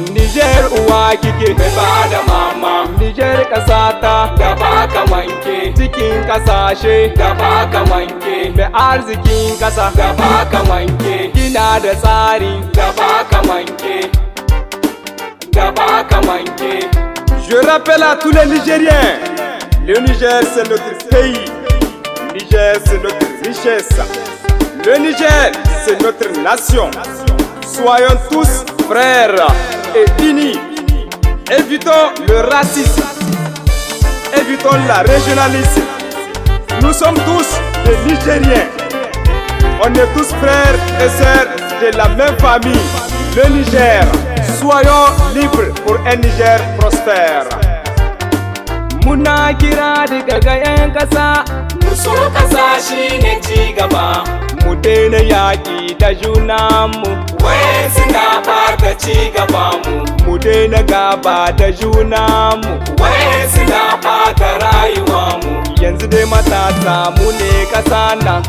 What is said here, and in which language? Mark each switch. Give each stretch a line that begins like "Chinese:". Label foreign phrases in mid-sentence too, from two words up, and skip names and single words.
Hausa: Niger uwa kike. Mai ba da mama. Niger ƙasa ta. Da ba ka manke. Cikin ƙasashe. Da ba ka manke. Mai arzikin ƙasa. Da ba ka manke. Kina da tsari. Da ba ka manke.
French: Je rappelle à tous les Nigériens, le Niger c'est notre pays, Niger c'est notre richesse. Le Niger, c'est notre nation. Soyons tous frères et unis. Évitons le racisme. Évitons la régionalisme. Nous sommes tous des Nigériens. On est tous frères et sœurs de la même famille, le Niger. Soyons libres pour un Niger prospère.
Hausa: Muna kira daga ga 'yan ƙasa. Mu so ƙasa shi ne ci gaba. Mu daina yaƙi. da junanmu. Wai suna ɓata ci gabanmu. Mu daina gaba da junanmu. Wai suna ɓata rayuwanmu. Yanzu dai matasa mu ne ƙasa nan.